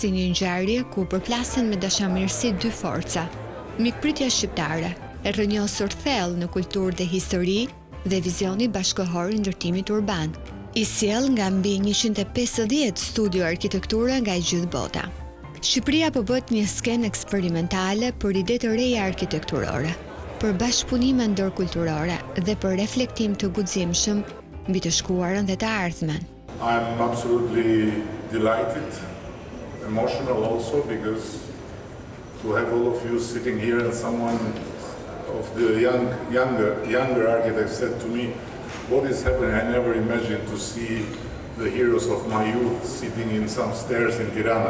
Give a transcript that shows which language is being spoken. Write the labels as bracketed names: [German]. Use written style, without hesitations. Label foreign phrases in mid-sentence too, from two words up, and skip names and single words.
[Albanian] si një ngjarje ku përplasen me dashamirësi dy forca: mikpritja shqiptare, e rrënjosur thellë në kulturë dhe histori, dhe vizioni bashkëkohor i ndërtimit urban, i sjell nga mbi 150 studio arkitekture nga e gjithë bota. Shqipëria po bëhet një skenë eksperimentale për ide të reja arkitekturore, për bashkëpunime ndërkulturore dhe për reflektim të guximshëm mbi të shkuarën dhe të ardhmen. [English] I'm absolutely delighted, emotional also, because to have all of you sitting here and someone of the younger architects said to me, what is happening? I never imagined to see the heroes of my youth sitting in some stairs in Tirana.